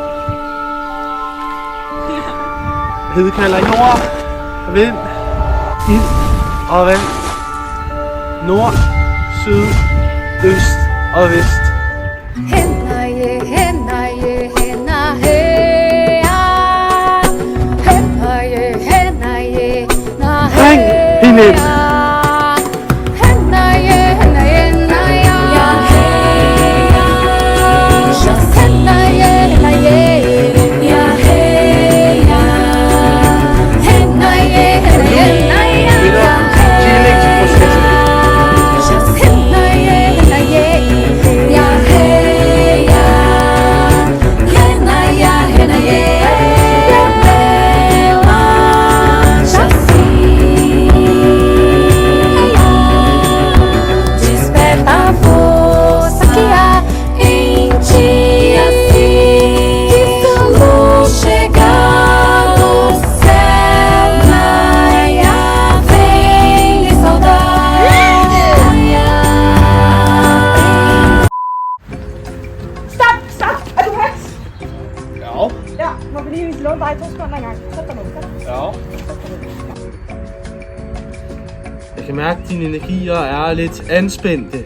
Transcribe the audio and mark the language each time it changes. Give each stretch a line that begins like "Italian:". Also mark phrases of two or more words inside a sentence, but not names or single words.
Danish: Hede kalder jord, vind, ild og vand. Nord, syd, øst og vest. Hennaje, hennaje, henna, heja. Hennaje, hennaje, na, Ring hende ind. Hennaje, hennaje, naja. Ja, heja. Hennaje, hennaje, ja, heja. Hennaje, hennaje, naja. Ja, hennaje, hennaje, ja, heja. Hennaje, hennaje, ja, bela, chassi.
Portuguese: Desperta a força que há em ti, assim que sua luz chegar do céu, Naia, vem lhe saudar.
Danish: Stop! Er du heks? Ja. Ja, må vi lige låne dig 2 sekunder engang. Sæt dig ned. Ja. Jeg kan mærke, at dine energier er lidt anspændte.